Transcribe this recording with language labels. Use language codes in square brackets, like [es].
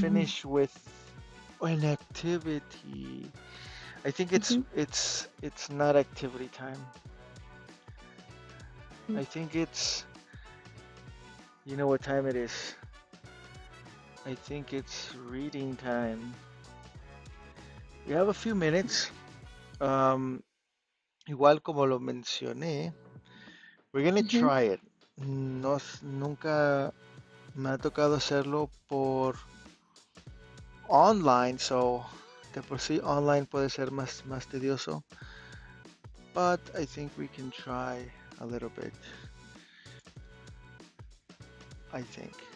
[en] finish with an activity. I think it's ujú, it's it's not activity time. ujú. I think it's you know what time it is. I think it's reading time. We have a few minutes. [es] Um, igual como lo mencioné, [en] we're gonna Ujú. try it. [es] Nunca me ha tocado hacerlo por online, so de por sí online puede ser más tedioso. [en] But I think we can try a little bit. I think.